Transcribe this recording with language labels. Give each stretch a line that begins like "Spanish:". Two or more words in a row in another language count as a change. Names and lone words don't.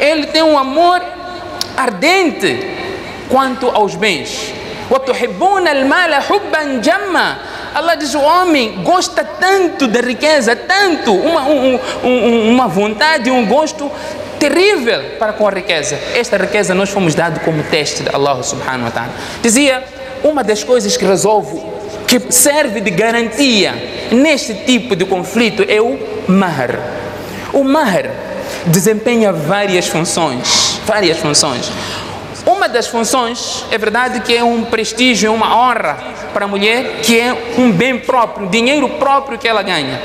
Portuguese: Ele tem um amor ardente quanto aos bens. Allah diz, o homem gosta tanto da riqueza, tanto, uma vontade, um gosto terrível para com a riqueza. Esta riqueza nós fomos dados como teste de
Arabic: الله سبحانه وتعالى.
Portuguese: Dizia, uma das coisas que resolve, que serve de garantia neste tipo de conflito é o mahr. O mahr desempenha várias funções. Uma das funções, é verdade que é um prestígio, uma honra para a mulher, que é um bem próprio, dinheiro próprio que ela ganha.